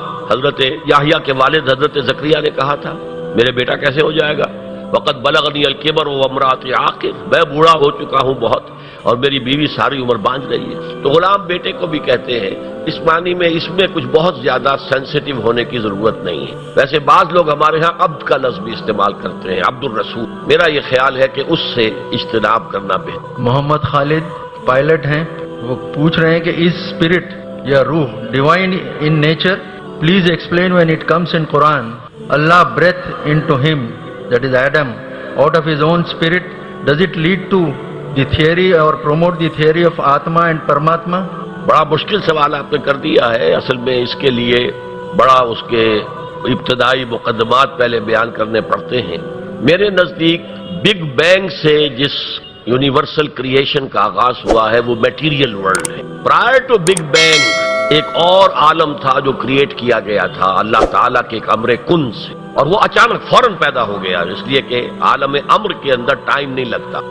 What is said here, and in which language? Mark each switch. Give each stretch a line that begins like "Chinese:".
Urdu: حضرت یحییٰ کے والد حضرت زکریا نے کہا تھا میرے بیٹا کیسے ہو جائے گا،
Arabic: وقد بلغنی الکبر وامرأتی عاقر،
Urdu: میں بوڑھا ہو چکا ہوں بہت اور میری بیوی ساری عمر باندھ رہی ہے۔ تو غلام بیٹے کو بھی کہتے ہیں، اس معنی میں اس میں کچھ بہت زیادہ سینسیٹیو ہونے کی ضرورت نہیں ہے۔ ویسے بعض لوگ ہمارے ہاں عبد کا لفظ بھی استعمال کرتے ہیں، عبد الرسول، میرا یہ خیال ہے کہ اس سے اجتناب کرنا بہتر۔ محمد خالد پائلٹ ہیں، وہ پوچھ رہے ہیں کہ
English: Is spirit یا روح divine in nature please explain when it comes in Quran, Allah breathed into him, that is Adam, out of his own spirit. Does it lead to the theory or promote the theory of Atma and Paramatma?
Urdu: بڑا مشکل سوال آپ نے کر دیا ہے. اصل میں اس کے لیے بڑا اس کے ابتدائی مقدمات پہلے بیان کرنے پڑتے ہیں. میرے نزدیک بگ بینگ سے جس یونیورسل کریشن کا آغاز ہوا ہے وہ میٹیریل ورلڈ ہے.
English: prior to big bang
Urdu: ایک اور عالم تھا جو کریٹ کیا گیا تھا اللہ تعالیٰ کے ایک امر کن سے، اور وہ اچانک فوراً پیدا ہو گیا، اس لیے کہ عالم امر کے اندر ٹائم نہیں لگتا.